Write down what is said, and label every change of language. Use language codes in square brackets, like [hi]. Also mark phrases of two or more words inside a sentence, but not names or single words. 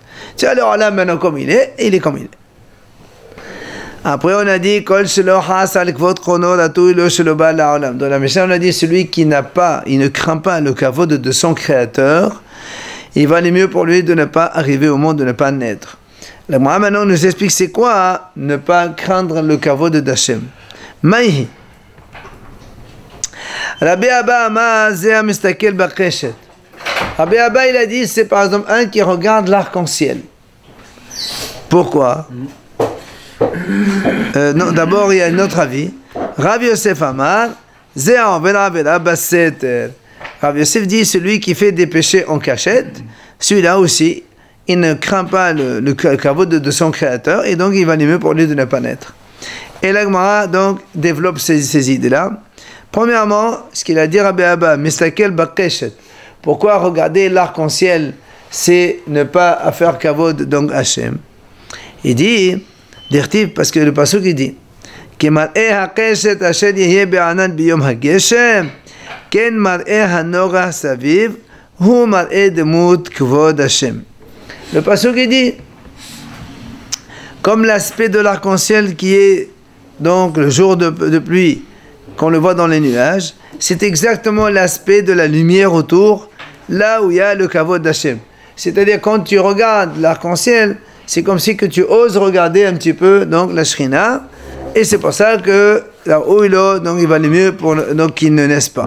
[fr] Tiens, alors là, maintenant comme il est comme il est. Après on a dit, dans la Mishnah on a dit, celui qui n'a pas, il ne craint pas le kavod de son créateur, il va aller mieux pour lui de ne pas arriver au monde, de ne pas naître. La Gemara maintenant nous explique c'est quoi ne pas craindre le kavod d'Hachem. [arc] Maïhi. [he] רבי אבא אמר זה מסתכל בקשת. [fr] Rabbi Abba il a dit c'est par exemple un qui regarde l'arc-en-ciel. Pourquoi? Non, d'abord il y a un autre avis. [he] רבי יוסף אמר זה בן עבירה בסתר. [fr] Rabbi Yosef dit celui qui fait des péchés en cachette, celui-là aussi il ne craint pas le kavod de son créateur et donc il va aller mieux pour lui de ne pas naître. Et la Gemara donc développe ces idées-là. Premièrement, ce qu'il a dit Rabbi Abba, [he] מסתכל בקשת. [fr] Pourquoi regarder l'arc-en-ciel, c'est ne pas faire kavod donc Hachem. Il dit, dirtiv, parce que le pasuk il dit, [he] כי מראה הקשת אשר יהיה בענן ביום הגשם כן מראה הנגה סביב הוא מראה דמות כבוד ה. [fr] Le pasuk il dit, comme l'aspect de l'arc-en-ciel qui est donc le jour de pluie, qu'on le voit dans les nuages, c'est exactement l'aspect de la lumière autour, là où il y a le kavod d'Hachem. C'est-à-dire quand tu regardes l'arc-en-ciel, c'est comme si que tu oses regarder un petit peu donc la Shrina, et c'est pour ça que là-haut donc il va aller mieux pour donc qu'il ne naisse pas.